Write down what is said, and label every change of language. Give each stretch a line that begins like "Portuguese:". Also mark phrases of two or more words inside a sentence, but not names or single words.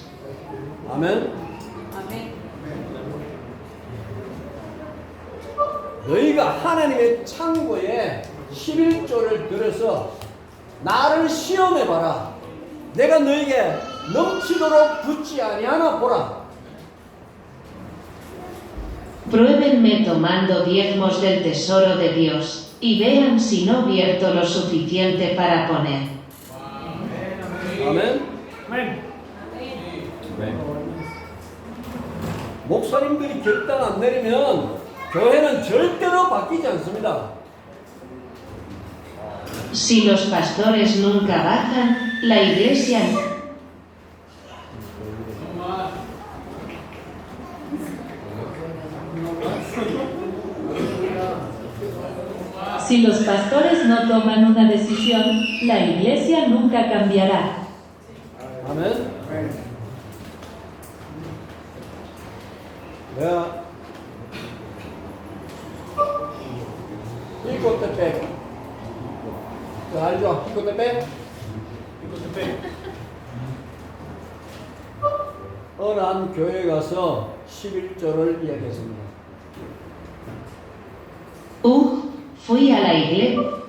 Korean: 아멘. 너희가 하나님의 창고에 11조를 들여서 나를 시험해봐라. 내가 너에게 넘치도록 붓지 아니하나 보라.
Spanish: Pruébenme tomando diezmos del tesoro de Dios, y vean si no vierto lo suficiente para poner.
Korean: 아멘. 목사님들이 결단 안 내리면 교회는 절대로 바뀌지 않습니다.
Spanish: Si los pastores nunca bajan, la iglesia Si los pastores no toman una decisión, la iglesia nunca cambiará.
Korean: 아멘. 내가 히코테펙 알죠? 히코테펙? 어느 한 교회에 가서 11조를 이야기했습니다.
Spanish: Fui a la iglesia.